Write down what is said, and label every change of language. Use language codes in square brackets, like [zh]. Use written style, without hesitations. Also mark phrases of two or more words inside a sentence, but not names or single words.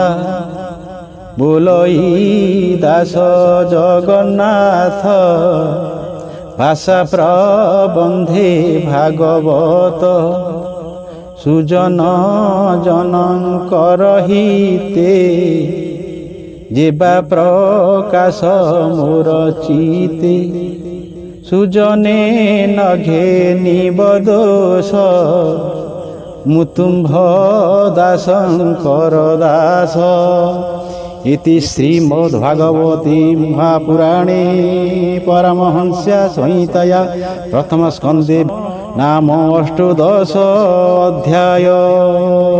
[or] ବୋଲଇ ଦାସ ଜଗନ୍ନାଥ, ଭାଷା ପ୍ରବନ୍ଧେ ଭାଗବତ, ସୁଜନ ଜନଙ୍କର ହିତେ, ଯିବା ପ୍ରକାଶ ମୋର ଚିତେ। ସୁଜନେ ନଘେ ନିବ ଦୋଷ, ମୁଁ ତୁମ୍ଭ ଦାସଙ୍କର ଦାସ। [sa] इति श्रीमद्भागवते महापुराणे परमहंस्या संहिताया प्रथमस्कन्धे नाम 18 अध्याय।